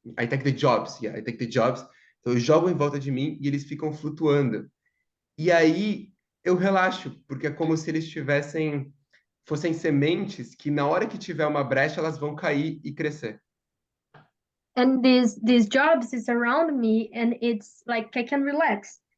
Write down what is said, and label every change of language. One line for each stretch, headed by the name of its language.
English: I take the jobs.
Portuguese: Então eu jogo em volta de mim e eles ficam flutuando. E aí eu relaxo, porque é como se eles fossem sementes que na hora que tiver uma brecha elas vão cair e crescer.
English: And these jobs is around me and it's like I can relax.